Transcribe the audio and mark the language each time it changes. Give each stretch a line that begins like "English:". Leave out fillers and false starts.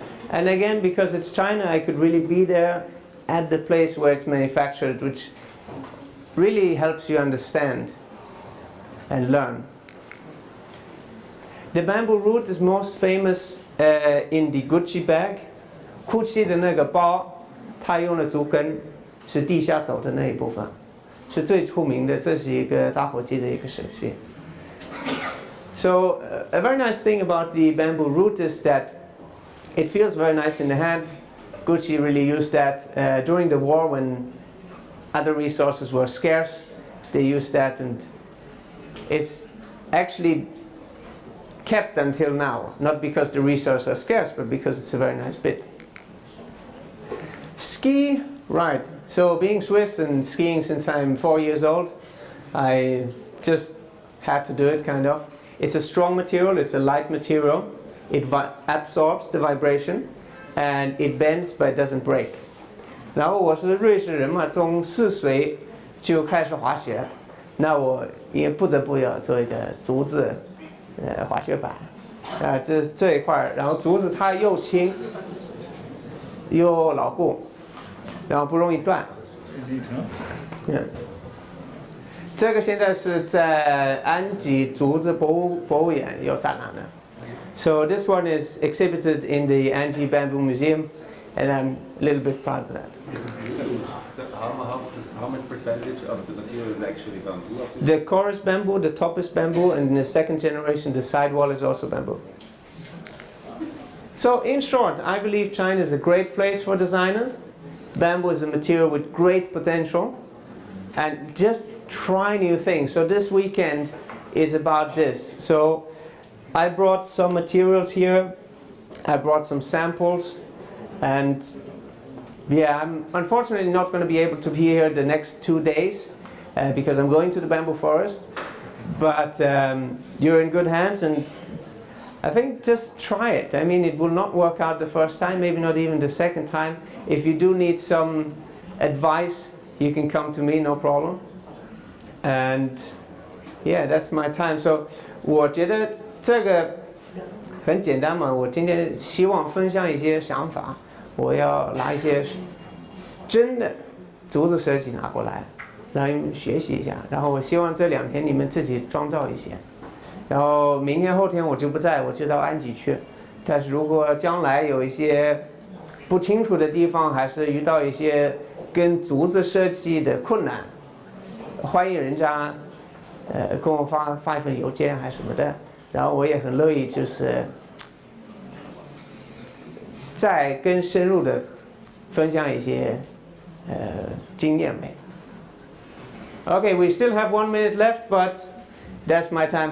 English: And again, because it's China, I could really be there at the place where it's manufactured, which really helps you understand and learn. The bamboo root is most famous in the Gucci bag.
Chinese: Gucci 的那个包，它用的竹根是地下走的那一部分，是最出名的。这是一个打火机的一个设计。
English: So a very nice thing about the bamboo root is that it feels very nice in the hand. Gucci really used that during the war when other resources were scarce. They used that, and it's actually kept until now, not because the resources are scarce, but because it's a very nice bit. Ski, right. So being Swiss and skiing since I'm 4 years old, I just had to do it kind of. It's a strong material, it's a light material. It absorbs the vibration and it bends but it doesn't break.
Chinese: 然后我是瑞士人嘛，从4岁就开始滑雪。那我也不得不要做一个竹子，滑雪板，这一块，然后竹子它又轻，又牢固，然后不容易断。这个现在是在安吉竹子博物馆有展览的。
English: So this one is exhibited in the Anji Bamboo Museum, and I'm a little bit proud of that. So how much percentage of the material is actually bamboo? The core is bamboo, the top is bamboo, and in the second generation the sidewall is also bamboo. So in short, I believe China is a great place for designers. Bamboo is a material with great potential, and just try new things. So this weekend is about this. So I brought some materials here, I brought some samples, and yeah, I'm unfortunately not going to be able to be here the next 2 days because I'm going to the bamboo forest. But you're in good hands, and I think just try it. I mean, it will not work out the first time, maybe not even the second time. If you do need some advice, you can come to me, no problem. And yeah, that's my time.
Chinese: So 我觉得这个很简单嘛，我今天希望分享一些想法。我要拿一些真的竹子设计拿过来，让你们学习一下。然后我希望这2天你们自己创造一些。然后明天后天我就不在，我就到安吉去。但是如果将来有一些不清楚的地方，还是遇到一些跟竹子设计的困难，欢迎人家跟我发一份邮件还是什么的。然后我也很乐意就是再更深入的分享一些经验呗。
English: Okay, we still have 1 minute left, but that's my time.